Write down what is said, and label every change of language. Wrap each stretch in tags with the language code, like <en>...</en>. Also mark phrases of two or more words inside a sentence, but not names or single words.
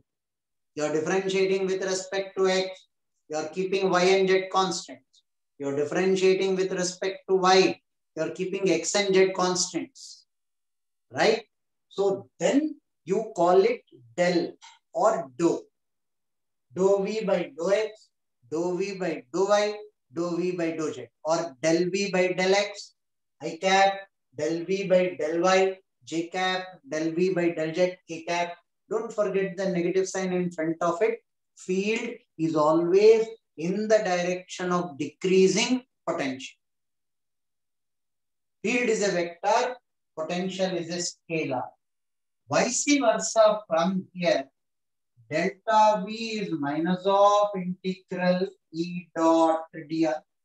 <en>You are differentiating with respect to X. You are keeping Y and Z constants. You are differentiating with respect to Y. You are keeping X and Z constants. Right? So then you call it del or dou. Dou V by dou X, dou V by dou Y, dou V by dou Z. Or del V by del X, I cap, del V by del Y, J cap, del V by del Z, K cap. Don't forget the negative sign in front of it. Field is always in the direction of decreasing potential. Field is a vector, potential is a scalar. Vice versa from here, delta V is minus of integral E dot dr.</en>